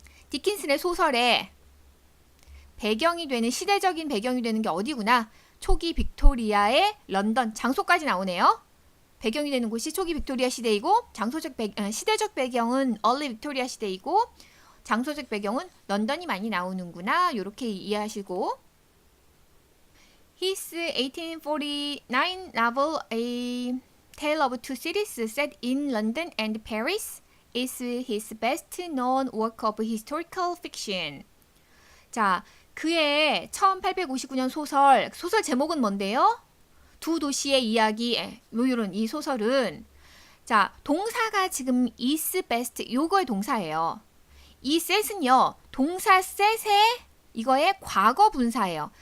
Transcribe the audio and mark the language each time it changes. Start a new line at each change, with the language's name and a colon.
Korean: 디킨슨의 소설에 시대적인 배경이 되는 게 어디구나? 초기 빅토리아의 런던, 장소까지 나오네요. 배경이 되는 곳이 초기 빅토리아 시대이고 시대적 배경은 early 빅토리아 시대이고 장소적 배경은 런던이 많이 나오는구나. 이렇게 이해하시고,
English: His 1849 novel A Tale of Two Cities set in London and Paris is his best known work of historical fiction.
Korean: 자, 그의 1859년 소설 제목은 뭔데요? 두 도시의 이야기. 이런 이 소설은, 자, 동사가 지금 is best 요거의 동사예요. 이 set은요, 동사 set의 이거의 과거 분사예요.